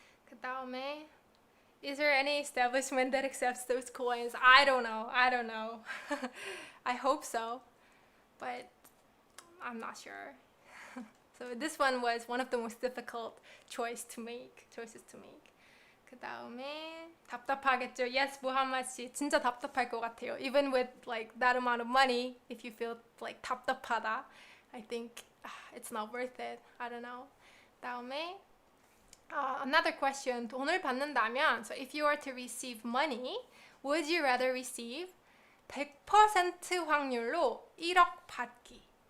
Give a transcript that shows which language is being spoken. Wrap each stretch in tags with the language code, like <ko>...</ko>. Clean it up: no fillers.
<en>그다음에, is there any establishment that accepts those coins? I don't know. I hope so, but I'm not sure. So this one was one of the most difficult choices to make.</en> <ko>그 다음에 답답하겠죠. Yes, 무함마 씨, 진짜 답답할 것 같아요.</ko> <en>Even with like that amount of money, if you feel like 답답하다, I think it's not worth it. I don't know. 다음에 another question.</en> <ko>돈을 받는다면,</ko> <en>so if you were to receive money, would you rather receive</en> <ko>100% 확률로 1억 받기?</ko>